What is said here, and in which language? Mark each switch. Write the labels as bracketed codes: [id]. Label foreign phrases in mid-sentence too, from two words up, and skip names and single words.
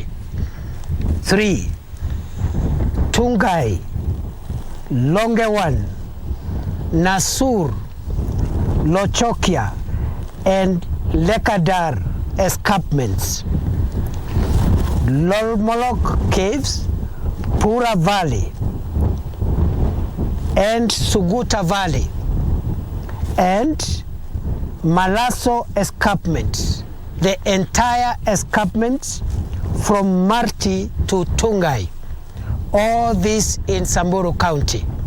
[en] 3. Tungai, Longewan, Nasur, Lochokia, and Lekadar escarpments. Lolmolok Caves, Pura Valley, and Suguta Valley, and Malaso escarpment, the entire escarpment from Marti to Tungai, all this in Samburu County.